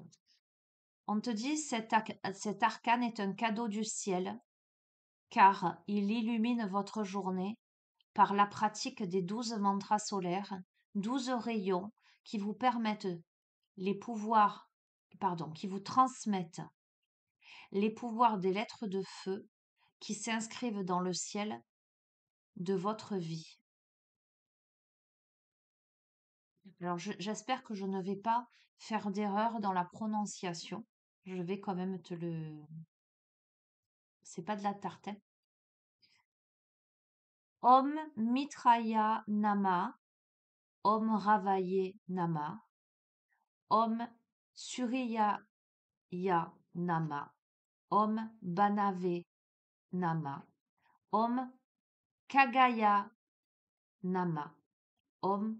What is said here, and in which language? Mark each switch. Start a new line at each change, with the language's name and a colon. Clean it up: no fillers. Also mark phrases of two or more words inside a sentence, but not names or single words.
French: On te dit cet arcane est un cadeau du ciel, car il illumine votre journée par la pratique des 12 mantras solaires, 12 rayons qui vous permettent les pouvoirs, pardon, qui vous transmettent les pouvoirs des lettres de feu qui s'inscrivent dans le ciel de votre vie. Alors, j'espère que je ne vais pas faire d'erreur dans la prononciation. Je vais quand même te le... C'est pas de la tarte, hein.
Sanskrit: ॐ मित्राय नम, ॐ रवये नम, ॐ सूर्य नम, ॐ भानवे नम, ॐ खगाय नम, ॐ